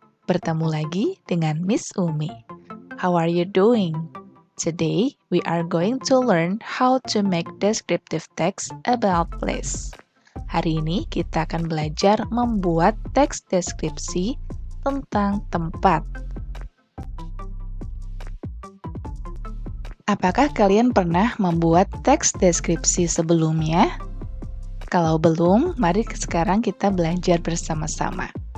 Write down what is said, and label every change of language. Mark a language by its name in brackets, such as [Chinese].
[Indonesian] Bertemu lagi dengan Miss Umi. [English] How are you doing? Today, we are going to learn how to make descriptive text about place. [Indonesian] Hari ini kita akan belajar membuat teks deskripsi tentang tempat. Apakah kalian pernah membuat teks deskripsi sebelumnya? Kalau belum, mari sekarang kita belajar bersama-sama.